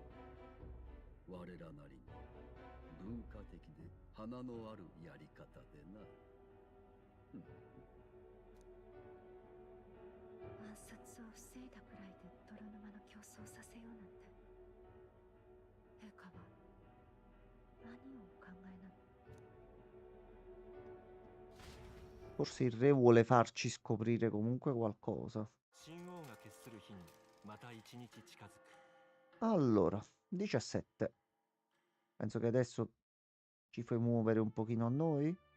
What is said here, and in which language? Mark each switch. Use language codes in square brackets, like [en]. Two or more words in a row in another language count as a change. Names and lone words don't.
[ja] 我らなりに文化的で花のあるやり方でな。暗殺を防いだくらいで泥沼の競争させようなんて、陛下は何をお考えなの？ [it] Forse il re vuole farci scoprire comunque qualcosa. Allora, 17. Penso che adesso ci fai muovere un pochino a noi.